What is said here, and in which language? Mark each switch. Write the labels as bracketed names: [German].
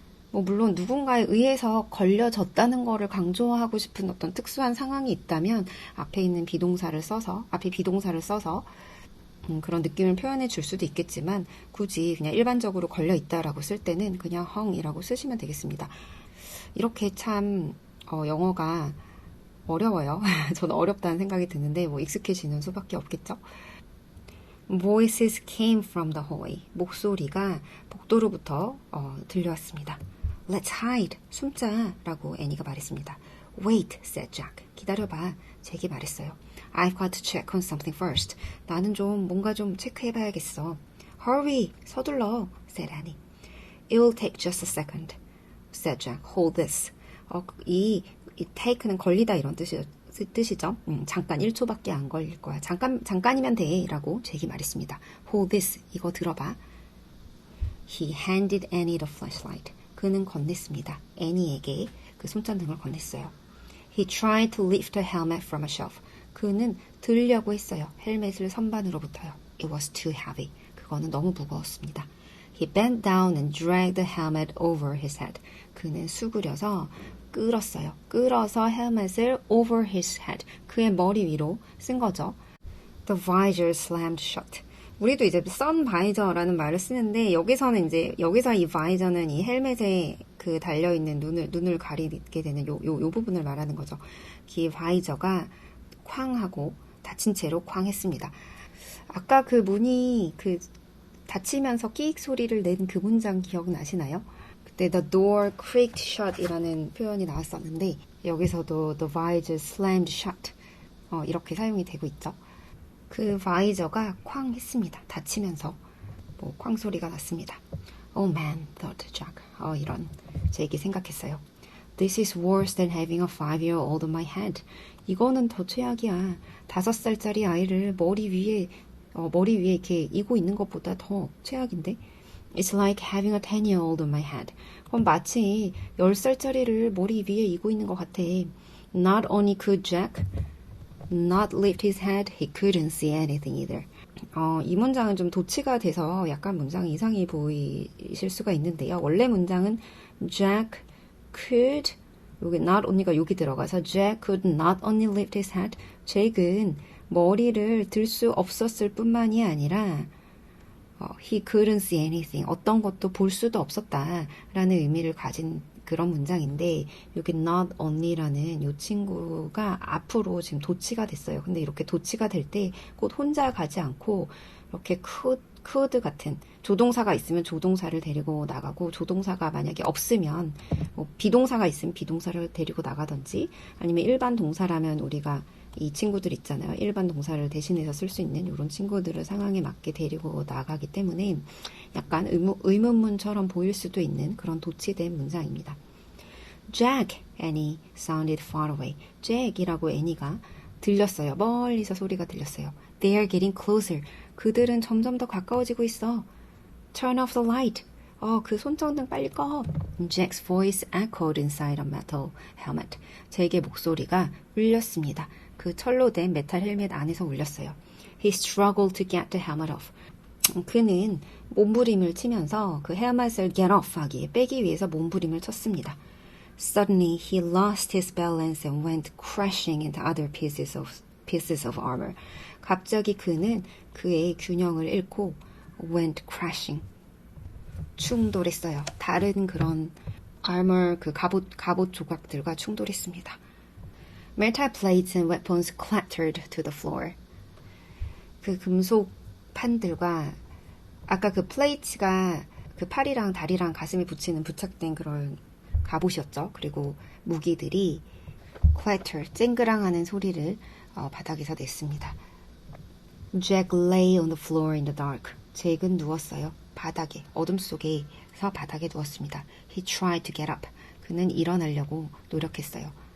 [Korean] 뭐 물론 누군가에 의해서 걸려졌다는 거를 강조하고 싶은 어떤 특수한 상황이 있다면 앞에 비동사를 써서 그런 느낌을 표현해 줄 수도 있겠지만 굳이 그냥 일반적으로 걸려 있다라고 쓸 때는 그냥 hung이라고 쓰시면 되겠습니다. 이렇게 참 영어가 어려워요. 저는 어렵다는 생각이 드는데 뭐 익숙해지는 수밖에 없겠죠. [English] Voices came from the hallway. [Korean] 목소리가 복도로부터 들려왔습니다. [English] Let's hide. [Korean] 숨자라고 애니가 말했습니다. [English] Wait, said Jack. [Korean] 기다려봐. 잭이 말했어요. [English] I've got to check on something first. [Korean] 나는 뭔가 좀 체크해봐야겠어. [English] Hurry. [Korean] 서둘러, [English] said Annie. It will take just a second, said Jack. Hold this. [Korean] 이 take는 걸리다 이런 뜻이죠. 잠깐 1초밖에 안 걸릴 거야. 잠깐이면 돼. 라고 잭이 말했습니다. [English] Hold this. [Korean] 이거 들어봐. [English] He handed Annie the flashlight. [Korean] 그는 건넸습니다. 애니에게 그 손전등을 건넸어요. [English] He tried to lift her helmet from a shelf. [Korean] 그는 들려고 했어요. 헬멧을 선반으로부터요. [English] It was too heavy. [Korean] 그거는 너무 무거웠습니다. [English] He bent down and dragged the helmet over his head. [Korean] 그는 수그려서 끌었어요. 끌어서 헬멧을 [English] over his head. [Korean] 그의 머리 위로 쓴 거죠. [English] The visor slammed shut. [Korean] 우리도 이제 sun visor라는 말을 쓰는데 여기서 이 visor는 이 헬멧에 그 달려있는 눈을 가리게 되는 요 부분을 말하는 거죠. 이 visor가 쾅하고 닫힌 채로 쾅했습니다. 아까 그 문이 닫히면서 끼익 소리를 낸 그 문장 기억나시나요? 그때 [English] the door creaked shut [Korean] 이라는 표현이 나왔었는데 여기서도 [English] the visor slammed shut. [Korean] 이렇게 사용이 되고 있죠. 그 바이저가 쾅 했습니다. 닫히면서 쾅 소리가 났습니다. [English] Oh man, thought Jack. [Korean] 이런 제게 생각했어요. [English] This is worse than having a 5-year-old on my head. [Korean] 이거는 더 최악이야. 5살짜리 아이를 머리 위에 이렇게 이고 있는 것보다 더 최악인데? [English] It's like having a 10-year-old on my head. [Korean] 그럼 마치 10살짜리를 머리 위에 이고 있는 것 같아. [English] Not only could Jack not lift his head, he couldn't see anything either. [Korean] 이 문장은 좀 도치가 돼서 약간 문장이 이상해 보이실 수가 있는데요. 원래 문장은 [English] Jack could, 여기 not only가 [Korean] 여기 들어가서 [English] Jack could not only lift his head. [Korean] 잭은 머리를 들 수 없었을 뿐만이 아니라 [English] he couldn't see anything. [Korean] 어떤 것도 볼 수도 없었다라는 의미를 가진 그런 문장인데 여기 not only라는 이 친구가 앞으로 지금 도치가 됐어요. 근데 이렇게 도치가 될 때 곧 혼자 가지 않고 이렇게 could 같은 조동사가 있으면 조동사를 데리고 나가고 조동사가 만약에 없으면 비동사가 있으면 비동사를 데리고 나가든지 아니면 일반 동사라면 우리가 이 친구들 있잖아요. 일반 동사를 대신해서 쓸 수 있는 이런 친구들을 상황에 맞게 데리고 나가기 때문에 약간 의문문처럼 보일 수도 있는 그런 도치된 문장입니다. [English] Jack, Annie sounded far away. [Korean] Jack이라고 애니가 들렸어요. 멀리서 소리가 들렸어요. [English] They are getting closer. [Korean] 그들은 점점 더 가까워지고 있어. [English] Turn off the light. [Korean] 그 손전등 빨리 꺼. [English] Jack's voice echoed inside a metal helmet. [Korean] 잭의 목소리가 울렸습니다. 그 철로 된 메탈 헬멧 안에서 울렸어요. [English] He struggled to get the helmet off. [Korean] 그는 몸부림을 치면서 그 헬멧을 get off 하기에 빼기 위해서 몸부림을 쳤습니다. [English] Suddenly he lost his balance and went crashing into other pieces of armor. [Korean] 갑자기 그는 그의 균형을 잃고 [English] went crashing. [Korean] 충돌했어요. 다른 그런 armor 그 갑옷 조각들과 충돌했습니다. [English] Metal plates and weapons clattered to the floor. [Korean] 그 금속 판들과 아까 그 플레이트가 그 팔이랑 다리랑 가슴에 붙이는 부착된 그런 갑옷이었죠. 그리고 무기들이 clatter, 쨍그랑하는 소리를 바닥에서 냈습니다. [English] Jack lay on the floor in the dark. [Korean] 잭은 누웠어요. 바닥에, 어둠 속에서 바닥에 누웠습니다. [English] He tried to get up. [Korean] 그는 일어나려고 노력했어요.